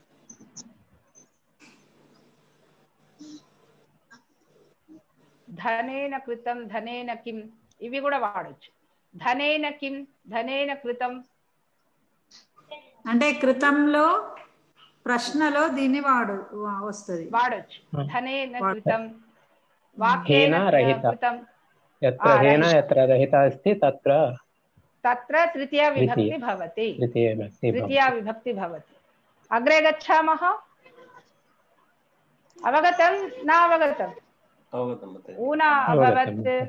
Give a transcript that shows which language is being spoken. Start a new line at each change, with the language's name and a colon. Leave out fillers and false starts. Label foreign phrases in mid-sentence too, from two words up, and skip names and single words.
Sanskrit: ధనేన కృతం, ధనేన కిం,
Telugu: ఇవి కూడా వాడచ్చు.
Sanskrit: ధనేన కిం, ధనేన కృతం
Telugu: అంటే కృతంలో ప్రశ్నలో దీన్ని వస్తుంది,
Sanskrit: వాడచ్చు. ధనేన కృతం, వాక్యేన కృతం. यत्र हेन यत्र रहिता अस्ति तत्र तृतीया विभक्ति भवति. तृतीया विभक्ति भवति. अग्रे गच्छामः. अवगतं न अवगतम्? ऊना अभवत्.